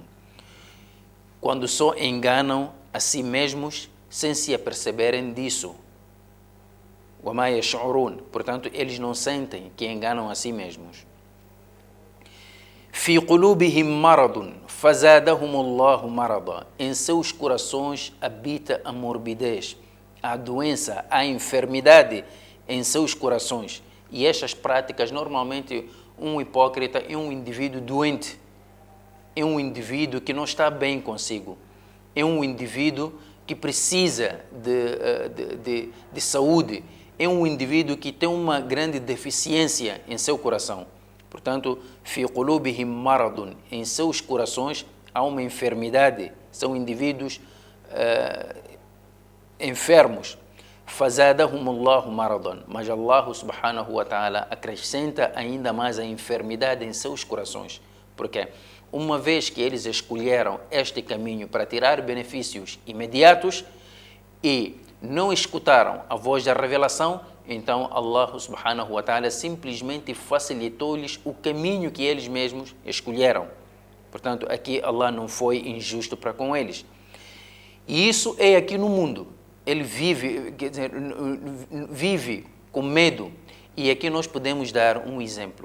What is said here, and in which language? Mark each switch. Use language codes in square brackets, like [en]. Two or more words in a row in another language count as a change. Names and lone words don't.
[pt] Quando só enganam a si mesmos sem se aperceberem disso. [ar] وَمَا يَشْعُرُونَ. [pt] Portanto, eles não sentem que enganam a si mesmos. [ar] فِي قُلُوبِهِمْ مَرَضٌ فَزَادَهُمُ اللَّهُ مَرَضًا. [pt] Em seus corações habita a morbidez, a doença, a enfermidade em seus corações. E estas práticas, normalmente, um hipócrita é um indivíduo doente, é um indivíduo que não está bem consigo, é um indivíduo que precisa de saúde, é um indivíduo que tem uma grande deficiência em seu coração. Portanto, [ar] في قلوبهم مرض, [pt] em seus corações há uma enfermidade, são indivíduos enfermos. [ar] فزادهم الله مرضا, [pt] mas Allah [ar] سبحانه وتعالى [pt] acrescenta ainda mais a enfermidade em seus corações. Porque uma vez que eles escolheram este caminho para tirar benefícios imediatos e não escutaram a voz da revelação, então Allah [ar] سبحانه وتعالى [pt] simplesmente facilitou-lhes o caminho que eles mesmos escolheram. Portanto, aqui Allah não foi injusto para com eles. E isso é aqui no mundo. Ele vive, quer dizer, vive com medo. E aqui nós podemos dar um exemplo.